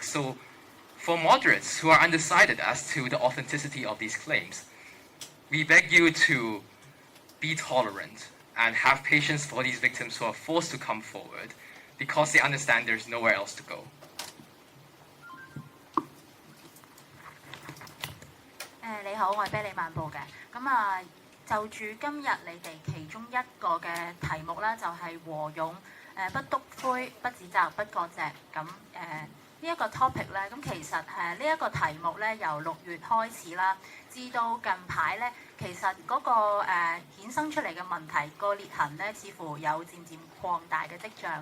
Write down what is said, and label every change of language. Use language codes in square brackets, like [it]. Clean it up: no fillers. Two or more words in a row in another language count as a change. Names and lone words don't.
[en] So for moderates who are undecided as to the authenticity of these claims, we beg you to be tolerant and have patience for these victims who are forced to come forward because they understand there's nowhere else to go. [yue] 你好，我係啤梨漫步嘅。就住今日你哋其中一個嘅題目啦，就係和勇，不篤灰，不指責，不割席。呢一個 topic 咧，咁其實呢一個題目咧，由6月開始啦，至到近排咧，其實嗰個衍生出嚟嘅問題個裂痕咧，似乎有漸漸擴大嘅跡象。